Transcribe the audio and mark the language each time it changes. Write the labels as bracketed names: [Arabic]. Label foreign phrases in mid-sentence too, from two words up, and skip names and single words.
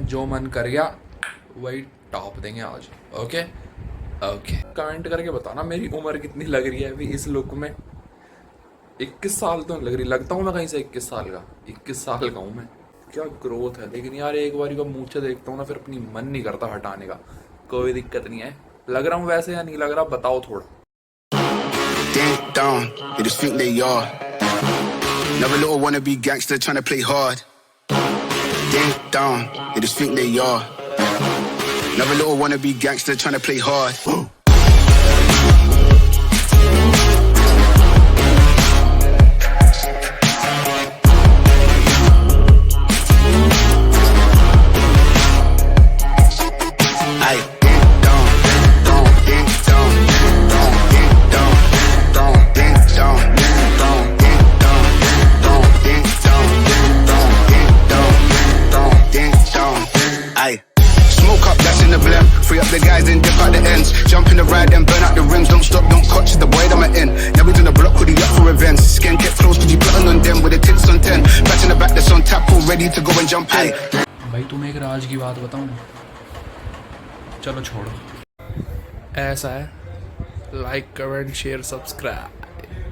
[Hindi] जो मन कर गया वही टॉप देंगे आज। [English] okay comment [Hindi] करके बताना मेरी उम्र कितनी लग रही है अभी इस लुक में। 21 साल तो लग रही, लगता हूँ मैं कहीं से 21 साल का। 21 साल का हूँ मैं। क्या ग्रोथ है लेकिन यार, एक बार को मूंछें देखता हूँ ना फिर अपनी मन नहीं करता हटाने का। कोई दिक्कत नहीं है, लग रहा हूँ वैसे या नहीं लग रहा बताओ थोड़ा। [English] Ding dong, you just think they are. Another little wannabe gangster trying to play hard. Ding dong, you just think they are. Another little wannabe gangster trying to play hard. Aye, ding dong, ding dong, ding dong, ding dong, ding dong, ding dong, ding dong, ding dong, ding dong, ding dong, ding dong, ding dong, ding dong, ding dong, ding dong. Aye. Smoke up, that's in the blend. Free up the guys and dip out the ends. Jump in the ride and burn out the rims. Don't stop, don't catch the boy that I'm in. Never done a block with the up for events. Skin kept close, cause you plotting on them with the tits on 10. Patch in the back, that's on tap, all ready to go and jump in. [Hindi] भाई तुम्हें एक राज की बात बताऊं। चलो छोड़ो। ऐसा है, [English] like comment share subscribe.